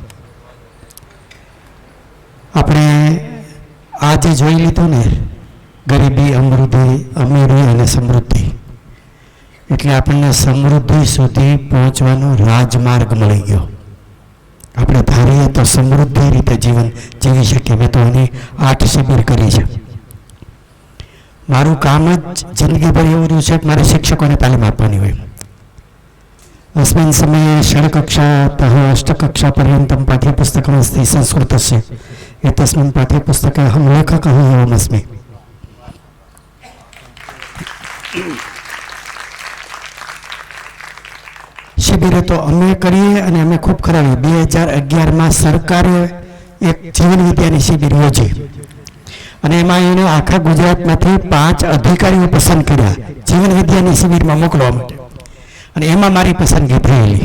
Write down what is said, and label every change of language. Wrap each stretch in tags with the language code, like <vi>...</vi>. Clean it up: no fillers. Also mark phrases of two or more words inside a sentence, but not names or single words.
<gu>આપણે આજે જોઈ લીધું ને ગરીબી, અમીરી અને સમૃદ્ધિ, એટલે આપણને સમૃદ્ધિ સુધી પહોંચવાનો રાજમાર્ગ મળી ગયો. આપણે ધારીએ તો સમૃદ્ધિ રીતે જીવન જીવી શકીએ. મેં તો એની 8 શિબિર કરી છે. મારું કામ જ જિંદગીભર એવું રહ્યું છે કે મારે શિક્ષકોને તાલીમ આપવાની હોય.</gu> <sa>अस्मिन् समये षड्कक्षातः अष्टकक्षापर्यन्तं पाठ्यपुस्तकमस्ति संस्कृतस्य. एतस्मिन् पाठ्यपुस्तके अहं लेखकः एवमस्मि.</sa> <gu>શિબિરે તો અમે કરીએ અને અમે ખૂબ કરાવીએ. 2011માં સરકારે એક જીવન વિદ્યાની શિબિર યોજી અને એમાં એને આખા ગુજરાતમાંથી 5 અધિકારીઓ પસંદ કર્યા જીવન વિદ્યાની શિબિરમાં મોકલવા માટે, અને એમાં મારી પસંદગી થયેલી.</gu>